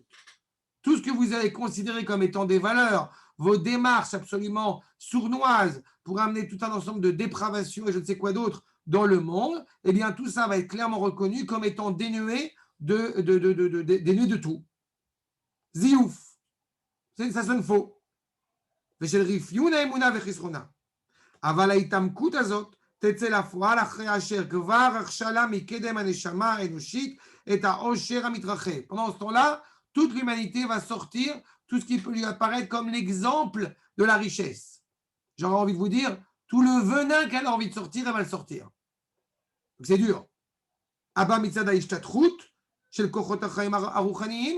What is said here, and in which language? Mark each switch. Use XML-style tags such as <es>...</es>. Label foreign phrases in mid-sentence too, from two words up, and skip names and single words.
<fr>Tout ce que vous avez considéré comme étant des valeurs, vos démarches absolument sournoises pour amener tout un ensemble de dépravation et je ne sais quoi d'autre dans le monde, eh bien tout ça va être clairement reconnu comme étant dénué de tout. Ziouf. Ça sonne faux.</fr> <he>ושל רפיון האמונה וחסרונה. אבל ההתעמקות הזאת תצא לפועל אחרי אשר כבר רכשה לה מקדם הנשמה האנושית את העושר המתרחב.</he> <fr>Pendant ce temps-là, toute l'humanité va sortir tout ce qui peut lui apparaître comme l'exemple de la richesse. J'aurais envie de vous dire, tout le venin qu'elle a envie de sortir, elle va le sortir. Donc c'est dur.</fr> <he>אבא מצד ההשתטרות,</he> <fr>chez le</fr> <he>כוחות החיים הרוחניים.</he>